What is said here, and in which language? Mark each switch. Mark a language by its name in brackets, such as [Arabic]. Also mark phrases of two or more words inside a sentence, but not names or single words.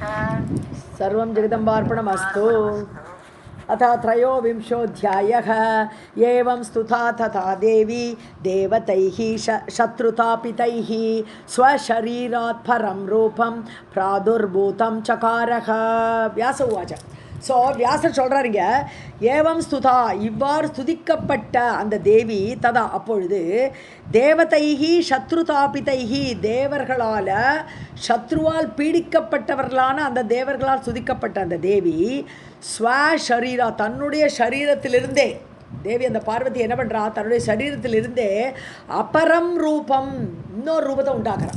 [Sanskrit] सर्वं जगदम्बार्पणमस्तु. अथ त्रयोविंशोऽध्यायः. एवं स्तुता तथा देवी देवतैः शत्रुतापितैः स्वशरीरात् परं रूपं प्रादुर्भूतं चकारः. व्यास उवाच. [Tamil] ஸோ வியாசர் சொல்கிறாருங்க, [Sanskrit] एवं स्तुता, [Tamil] இவ்வாறு ஸ்துதிக்கப்பட்ட அந்த தேவி ததா அப்பொழுது [Sanskrit] देवतैः शत्रुतापितैः, [Tamil] தேவர்களால் சத்ருவால் பீடிக்கப்பட்டவர்களான அந்த தேவர்களால் ஸ்துதிக்கப்பட்ட அந்த தேவி ஸ்வசரீரா, தன்னுடைய சரீரத்திலிருந்தே தேவி அந்த பார்வதி என்ன பண்ணுறா, தன்னுடைய சரீரத்திலிருந்தே [Sanskrit] अपरं रूपम्, [Tamil] இன்னொரு ரூபத்தை உண்டாக்குறான்.